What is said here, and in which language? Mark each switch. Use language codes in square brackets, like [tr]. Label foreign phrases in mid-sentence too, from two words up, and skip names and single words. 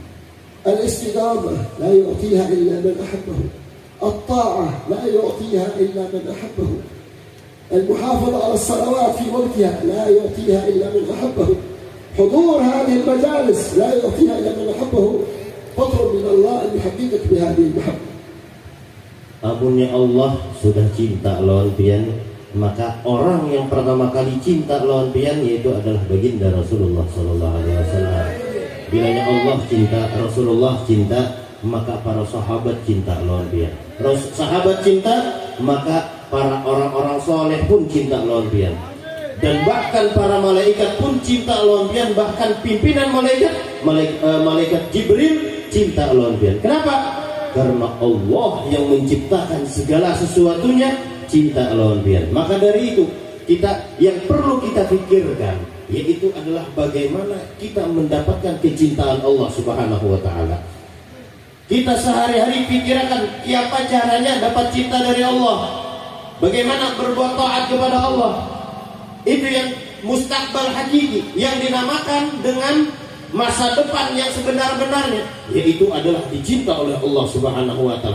[ar] الاستقامة لا يعطيها إلا من أحبه. الطاعة لا يعطيها إلا من أحبه. المحافظة على الصلوات في وقتها لا يعطيها إلا من أحبه. حضور هذه المجالس لا يعطيها إلا من أحبه. فاطلب من الله أن يحققك بهذه المحبة. [bjn] Amunnya Allah sudah cinta lawan pian, maka orang yang pertama kali cinta lawan pian yaitu adalah baginda Rasulullah [ar] Sallallahu Alaihi Wasallam. [bjn] Bilanya Allah cinta, Rasulullah cinta, maka para sahabat cinta lawan pian. Sahabat cinta, maka para orang-orang soleh pun cinta lawan pian. Dan bahkan para malaikat pun cinta lawan pian, bahkan pimpinan malaikat Jibril cinta lawan pian. Kenapa? Karena Allah yang menciptakan segala sesuatunya cinta lawan pian. Maka dari itu kita yang perlu kita pikirkan yaitu adalah bagaimana kita mendapatkan kecintaan Allah [ar] Subhanahu wa taala. [bjn] Kita sehari-hari pikirkan siapa caranya dapat cinta dari Allah. Bagaimana berbuat taat kepada Allah. Itu yang mustakbal hakiki yang dinamakan dengan masa depan yang sebenar-benarnya, yaitu adalah dicinta oleh Allah [ar] Subhanahu wa taala.